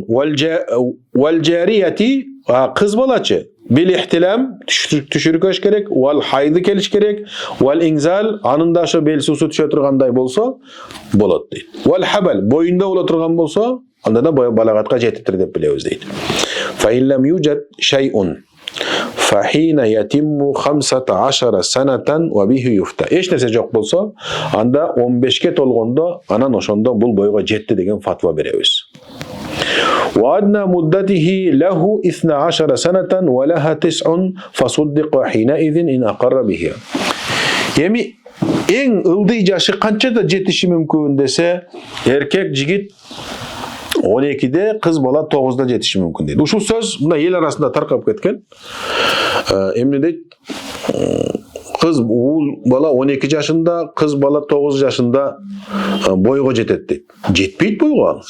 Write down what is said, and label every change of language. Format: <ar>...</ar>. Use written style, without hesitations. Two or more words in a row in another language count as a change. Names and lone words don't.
<ar>والجارية</ar> <ky>кыз балачы</ky> <ar>بالاحتلام</ar> <ky>түшүркөш керек,</ky> <ar>والحيض</ar> <ky>келиш керек,</ky> <ar>والإنزال</ar> <ky>анында ошо бел суусу түшө тургандай болсо болот дейт.</ky> <ar>والحبل</ar> <ky>боюнда боло турган болсо анда да балагатка жетиптир деп билебиз дейт.</ky> <ar>فإن لم يوجد شيء فحتى يتم 15 سنة وبه يفتى.</ar> <ky>Эч нерсе жок болсо анда 15ке толгондо анан ошондо бул бойго жетти деген фатва беребиз.</ky> <ar>وأدنى مدته له 12 سنة ولها 9 فصدق حينئذ إن أقر بها.</ar> <ky>Эми эң ылдый жашы канчада жетиши мүмкүн десе, эркек жигит 12де, кыз бала 9да жетиши мүмкүн дейт. Ушул сөз мына эл арасында таркап кеткен. Эмне дейт? Кыз бала 12 жашында, кыз бала 9 жашында бойго жетет дейт.</ky>